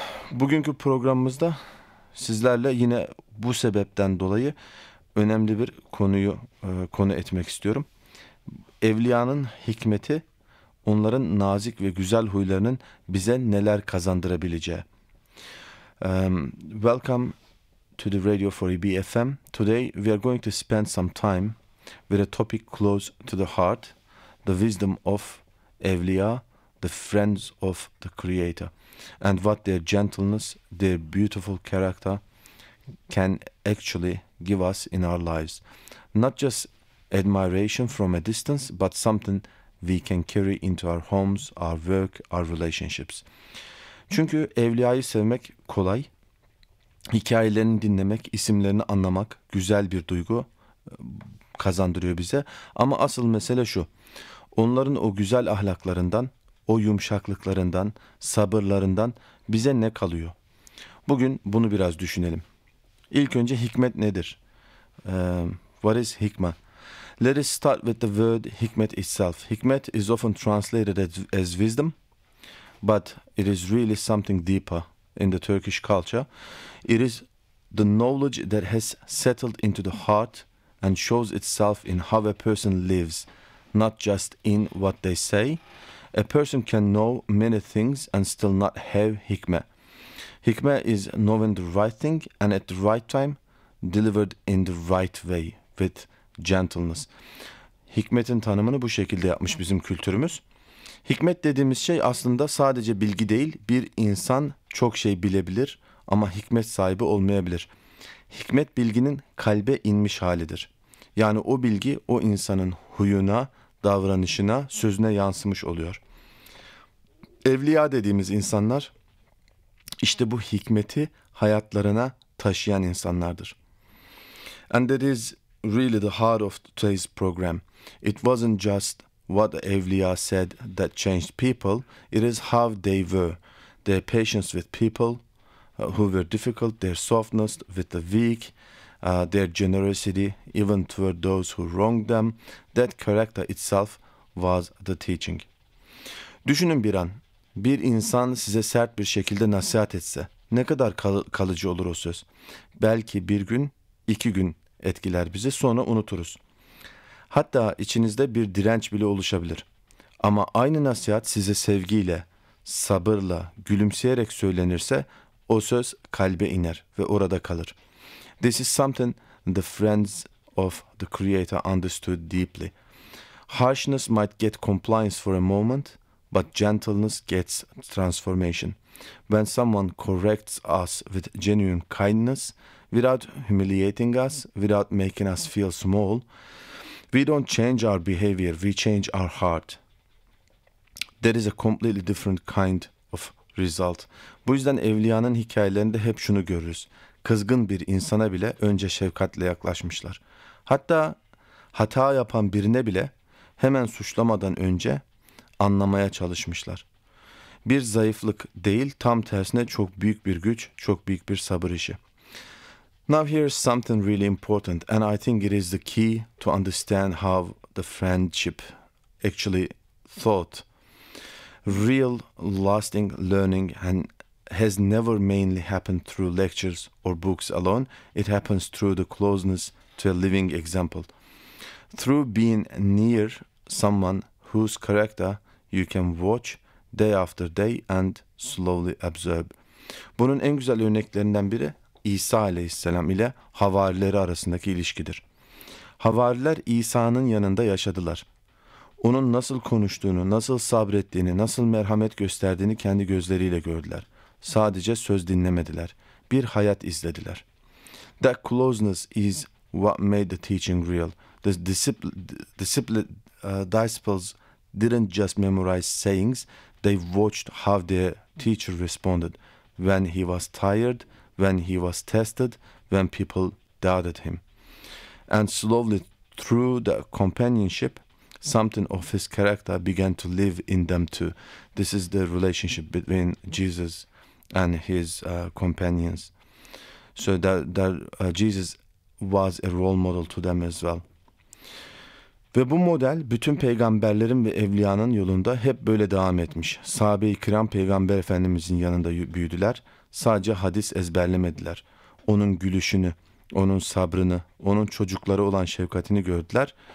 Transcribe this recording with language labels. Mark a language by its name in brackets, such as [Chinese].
[Turkish] Bugünkü programımızda sizlerle yine bu sebepten dolayı önemli bir konuyu konu etmek istiyorum. Evliyanın hikmeti, onların nazik ve güzel huylarının bize neler kazandırabileceği. [English] Welcome to the Radio 4EB FM. Today we are going to spend some time with a topic close to the heart, the wisdom of Evliya, the friends of the Creator, and what their gentleness, their beautiful character can actually give us in our lives. Not just admiration from a distance, but something we can carry into our homes, our work, our relationships. [Turkish] Çünkü Evliya'yı sevmek kolay. Hikayelerini dinlemek, isimlerini anlamak güzel bir duygu kazandırıyor bize. Ama asıl mesele şu. Onların o güzel ahlaklarından, o yumuşaklıklarından, sabırlarından bize ne kalıyor? Bugün bunu biraz düşünelim. İlk önce hikmet nedir? [English] What is hikmah? Let us start with the word hikmet itself. Hikmet is often translated as wisdom, but it is really something deeper in the Turkish culture. It is the knowledge that has settled into the heart and shows itself in how a person lives. Not just in what they say. A person can know many things and still not have hikmah. Hikmah is knowing the right thing and at the right time delivered in the right way with gentleness. [Turkish] Hikmetin tanımını bu şekilde yapmış bizim kültürümüz. Hikmet dediğimiz şey aslında sadece bilgi değil. Bir insan çok şey bilebilir ama hikmet sahibi olmayabilir. Hikmet bilginin kalbe inmiş halidir. Yani o bilgi o insanın huyuna, davranışına, sözüne yansımış oluyor. Evliya dediğimiz insanlar işte bu hikmeti hayatlarına taşıyan insanlardır. [English] And that is really the heart of today's program. It wasn't just what Evliya said that changed people, it is how they were, their patience with people who were difficult, their softness with the weak, their generosity, even toward those who wronged them, that character itself was the teaching. [Turkish] Düşünün bir an, bir insan size sert bir şekilde nasihat etse, ne kadar kalıcı olur o söz? Belki bir gün, iki gün etkiler bizi, sonra unuturuz. Hatta içinizde bir direnç bile oluşabilir. Ama aynı nasihat size sevgiyle, sabırla, gülümseyerek söylenirse o söz kalbe iner ve orada kalır. [English] This is something the friends of the creator understood deeply. Harshness might get compliance for a moment, but gentleness gets transformation. When someone corrects us with genuine kindness, without humiliating us, without making us feel small, we don't change our behavior, we change our heart. There is a completely different kind of result. [Turkish] Bu yüzden evliyanın hikayelerinde hep şunu görürüz. Kızgın bir insana bile önce şefkatle yaklaşmışlar. Hatta hata yapan birine bile hemen suçlamadan önce anlamaya çalışmışlar. Bir zayıflık değil, tam tersine çok büyük bir güç, çok büyük bir sabır işi. [English] Now here is something really important, and I think it is the key to understand how the friendship actually thought. Real lasting learning and has never mainly happened through lectures or books alone. It happens through the closeness to a living example. Through being near someone whose character you can watch day after day and slowly observe. [Turkish] Bunun en güzel örneklerinden biri İsa Aleyhisselam ile havarileri arasındaki ilişkidir. Havariler İsa'nın yanında yaşadılar. Onun nasıl konuştuğunu, nasıl sabrettiğini, nasıl merhamet gösterdiğini kendi gözleriyle gördüler. Sadece söz dinlemediler. Bir hayat izlediler. [English] That closeness is what made the teaching real. The disciples didn't just memorize sayings. They watched how their teacher responded when he was tired, when he was tested, when people doubted him. And slowly through the companionship, something of his character began to live in them too. This is the relationship between Jesus and his companions. So Jesus was a role model to them as well. [Turkish] Ve bu model bütün peygamberlerin ve evliyanın yolunda hep böyle devam etmiş. Sahabe-i kiram peygamber efendimizin yanında büyüdüler. Sadece hadis ezberlemediler. Onun gülüşünü, onun sabrını, onun çocuklara olan şefkatini gördüler.